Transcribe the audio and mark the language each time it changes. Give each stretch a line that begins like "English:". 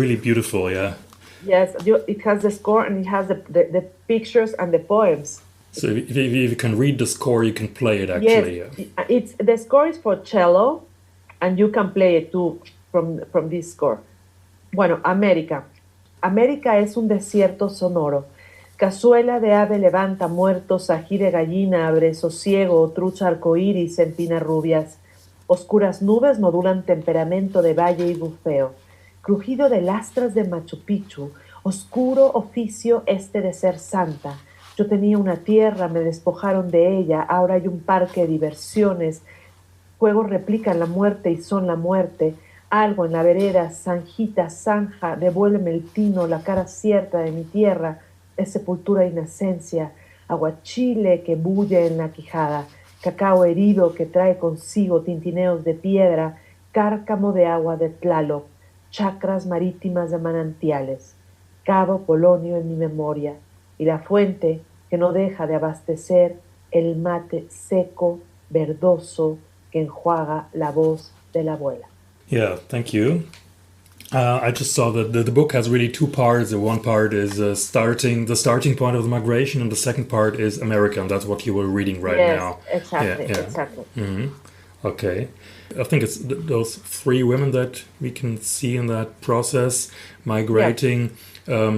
English: really beautiful. Yeah. yes, it has the score and it has the pictures and the poems. So if you can read the score, you can play it actually. Yes, it's the score is for cello, and you can play it too from this score.
Spanish: Bueno, América. América es un desierto sonoro. Cazuela de ave levanta muertos, ají de gallina abre sosiego, trucha arcoíris empina rubias. Oscuras nubes modulan temperamento de valle y bufeo. Crujido de lastras de Machu Picchu, oscuro oficio este de ser santa. Yo tenía una tierra, me despojaron de ella, ahora hay un parque de diversiones. Juegos replican la muerte y son la muerte. Algo en la vereda, zanjita, zanja, devuélveme el tino, la cara cierta de mi tierra, es sepultura de inocencia. Aguachile que bulle en la quijada. Cacao herido que trae consigo tintineos de piedra, cárcamo de agua de Tlaloc, chacras marítimas de manantiales, Cabo Polonio en mi memoria, y la fuente que no deja de abastecer el mate seco, verdoso, que enjuaga la voz de la abuela.
English: Yeah, thank you. I just saw that the book has really two parts. The one part is the starting point of the migration, and the second part is America, and that's what you were reading right now. Exactly, Yeah. exactly. Mm-hmm. Okay. I think it's those three women that we can see in that process migrating. Yeah.